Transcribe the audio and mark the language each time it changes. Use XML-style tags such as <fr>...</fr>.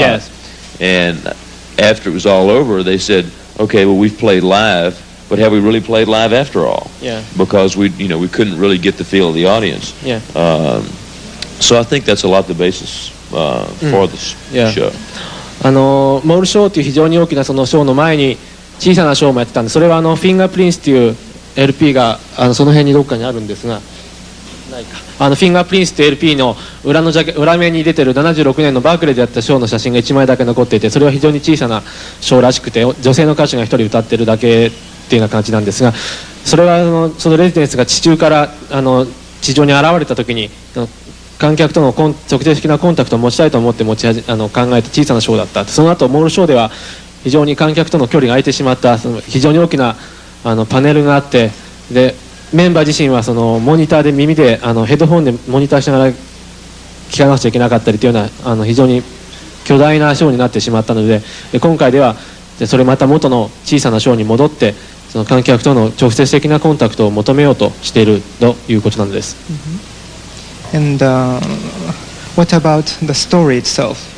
<en>Yes. And after it was all over, they said, "Okay, well we've played live, but have we really played live after all?" Yeah. Because we couldn't really get the feel of the audience. Yeah. So I think that's a lot the basis for this show.</en> <ja>モールショーという非常に大きなそのショーの前に小さなショーもやってたんで、それはフィンガープリンスという LP がその辺にどっかにあるんですが、ないか。フィンガープリンスって LP の裏面に出てる76年のバークレーでやったショーの写真が1枚だけ残っていて、それは非常に小さなショーらしくて、女性の歌手が1人歌ってるだけっていうような感じなんですが、それはそのレジデンスが地中から地上に現れた時に観客との直接的なコンタクトを持ちたいと思って考えた小さなショーだった。その後モールショーでは非常に観客との距離が空いてしまった、非常に大きなパネルがあって、でメンバー自身はモニターで耳でヘッドホンでモニターしながら聞かなくちゃいけなかったりというような非常に巨大なショーになってしまったので、今回ではそれまた元の小さなショーに戻って、その観客との直接的なコンタクトを求めようとしているということなんです。</ja> <en>And what about the story itself?</en>